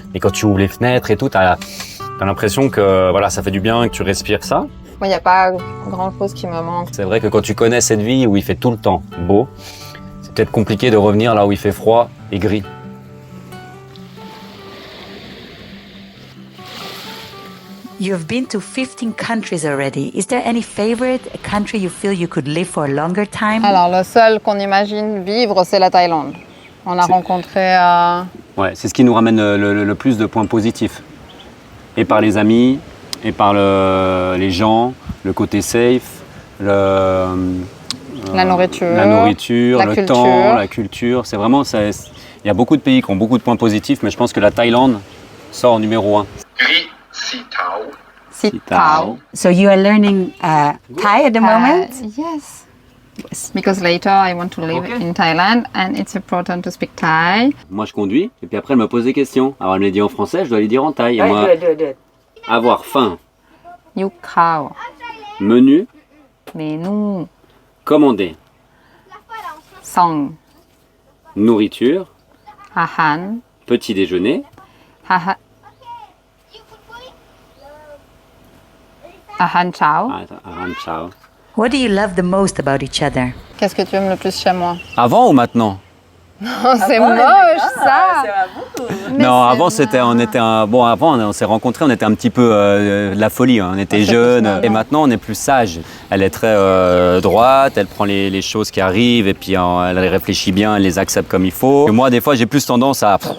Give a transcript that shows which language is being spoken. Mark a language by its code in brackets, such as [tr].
[fr] Et quand tu ouvres les fenêtres et tout, tu as l'impression que voilà, ça fait du bien, que tu respires ça. Il n'y a pas grand-chose qui me manque. C'est vrai que quand tu connais cette vie où il fait tout le temps beau, c'est peut-être compliqué de revenir là où il fait froid et gris. [en] You've been to 15 countries already. Is there any favorite country you feel you could live for a longer time? [fr] Alors, le seul qu'on imagine vivre, c'est la Thaïlande. On a rencontré... Ouais, c'est ce qui nous ramène le plus de points positifs. Et par les amis, et par les gens, le côté safe, la nourriture, la le culture. temps, la culture. C'est vraiment, il y a beaucoup de pays qui ont beaucoup de points positifs, mais je pense que la Thaïlande sort numéro 1. Sit Tao. [en] So you are learning Thai at the moment? Yes. Because later I want to live in Thailand and it's important to speak Thai. [fr] Moi, je conduis, et puis après, elle me pose des questions. Alors, elle me les dit en français, je dois les dire en thaï. Et moi, avoir faim, You Khao. menu, Menu. commander, Song. nourriture, [th] Ahan. [fr] petit déjeuner, [th] Ahan. Ahan Chao. ciao. [en] What do you love the most about each other? [fr] Qu'est-ce que tu aimes le plus chez moi? Avant ou maintenant? Oh, c'est moche ça. Non, avant avant on s'est rencontrés, on était un petit peu de la folie, hein. On était jeunes et maintenant on est plus sage. Elle est très droite, elle prend les choses qui arrivent et puis elle réfléchit bien, elle les accepte comme il faut. Et moi des fois j'ai plus tendance à...